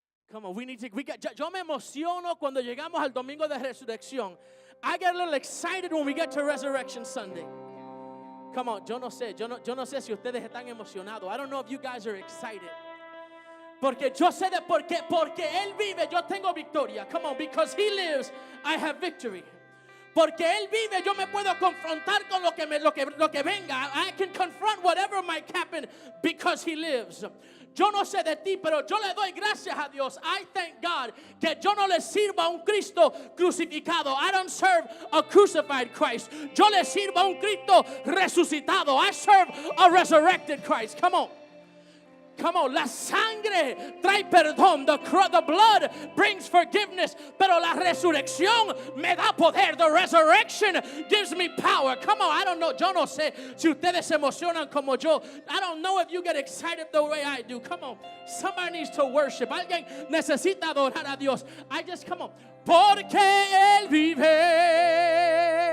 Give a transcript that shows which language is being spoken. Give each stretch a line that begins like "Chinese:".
English: Come on,
Spanish: yo me emociono cuando llegamos al domingo de resurrección.
English: I get a little excited when we get to Resurrection Sunday. Come on,
Spanish: yo no sé si ustedes están emocionados.
English: I don't know if you guys are excited.
Spanish: Porque yo sé porque Él vive, yo tengo victoria.
English: Come on, because He lives, I have victory.
Spanish: Porque Él vive, yo me puedo confrontar con lo que venga.
English: I can confront whatever might happen because He lives.
Spanish: Yo no sé de ti, pero yo le doy gracias a Dios.
English: I thank God
Spanish: que yo no le sirvo a un Cristo crucificado.
English: I don't serve a crucified Christ.
Spanish: Yo le sirvo a un Cristo resucitado.
English: I serve a resurrected Christ. Come on. Come on,
Spanish: la sangre trae perdón.
English: The blood brings forgiveness.
Spanish: Pero la resurrección me da poder.
English: The resurrection gives me power. Come on, I don't know.
Spanish: Yo no sé si ustedes se emocionan como yo.
English: I don't know if you get excited the way I do. Come on, somebody needs to worship.
Spanish: Alguien necesita adorar a Dios.
English: Come on.
Spanish: Porque Él vive.